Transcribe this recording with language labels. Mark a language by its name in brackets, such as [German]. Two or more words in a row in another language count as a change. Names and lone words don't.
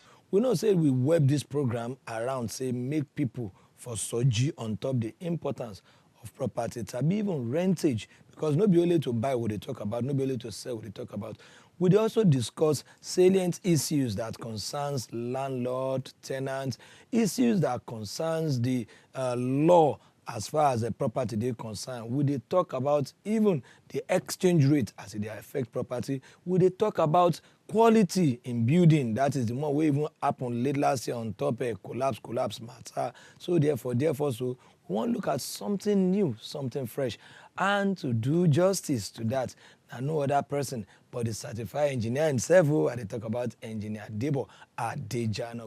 [Nigerian Pidgin] We know say we web this program around, say make people for soji on top the importance of property, tabi even rentage, because no be only to buy what they talk about, no be only to sell what they talk about. We dey also discuss salient issues that concerns landlord, tenants, issues that concerns the law as far as the property dey concerned. We dey talk about even the exchange rate as e dey affect property. We dey talk about quality in building, that is the one wey even happen late last year on top collapse matter. So therefore, so we wan look at something new, something fresh. And to do justice to that, na no other person but the certified engineer himself, who I dey talk about engineer Debo Adejana.